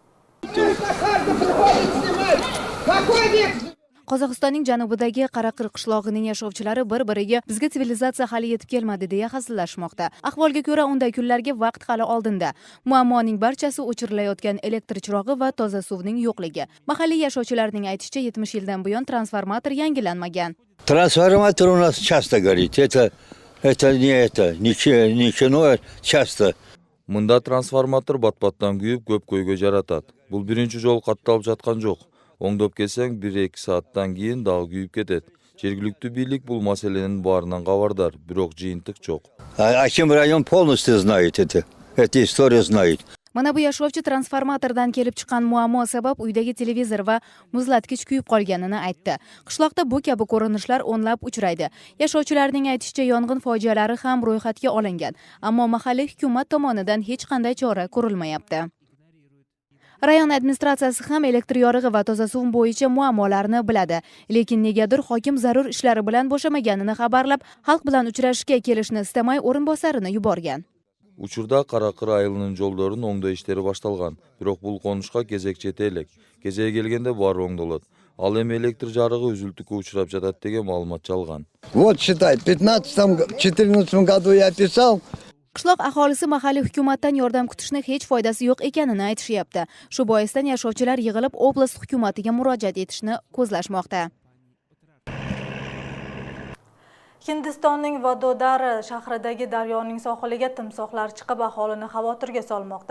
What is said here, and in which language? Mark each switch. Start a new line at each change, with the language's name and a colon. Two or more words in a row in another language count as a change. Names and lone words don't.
Uzbek: Qozog'istonning janubidagi Qaraqir qishlog'ining yashovchilari bir-biriga bizga sivilizatsiya hali yetib kelmadi deya hazillashmoqda. Ahvolga ko'ra unday kunlarga vaqt hali oldinda. Muammoning barchasi o'chirilayotgan elektr chirog'i va toza suvning yo'qligi. Mahalliy yashovchilarning aytishicha 70 yildan buyon transformator yangilanmagan.
Russian: Трансформатор у нас часто горит. Это не кино, часто.
Kyrgyz: Мында трансформатор бат-баттан күйүп көп көйгө жаратат. Бул биринчи жол катталып жаткан жок. Оңдоп келсең 1-2 сааттан кийин дагы күйүп кетет. Жергиликтүү бийлик бул маселенин баарынан кабардар, бирок жыйынтык жок.
Russian: Аким район полностью знает это. Эта история знает.
Uzbek: Mana bu yashovchi transformatordan kelib chiqqan muammo sabab uydagi televizor va muzlatkich kuyib qolganini aytdi. Qishloqda bu kabi ko'rinishlar o'nlab uchraydi. Yashovchilarning aytishicha yong'in fojialari ham ro'yxatga olingan, ammo mahalliy hukumat tomonidan hech qanday chora ko'rilmayapti. Rayon administratsiyasi ham elektr yorug'i va toza suv bo'yicha muammolarni biladi, lekin negadir hokim zarur ishlari bilan bo'shamaganini xabarlab, xalq bilan uchrashishga kelishni istamay o'rinbosarini yuborgan.
Kyrgyz: Учурда Каракыр айылынын жолдорун оңдоо иштери башталган, бирок бул конушка кезек жете элек. Кезеги келгенде баары оңдолот. Ал эми электр жарыгы үзүлтүккө учурап жатат деген маалымат жалган.
Russian: Вот считай, в 14 году я писал.
Uzbek: Qishloq aholisi mahalliy hukumatdan yordam kutishni hech foydasi yo'q ekanini aytishyapti. Shu boisdan yashovchilar yig'ilib oblast hukumatiga murojaat etishni ko'zlashmoqda. Hindistonning Vadodar shahridagi daryoning sohiliga timsohlar chiqib aholini xavotirga solmoqda.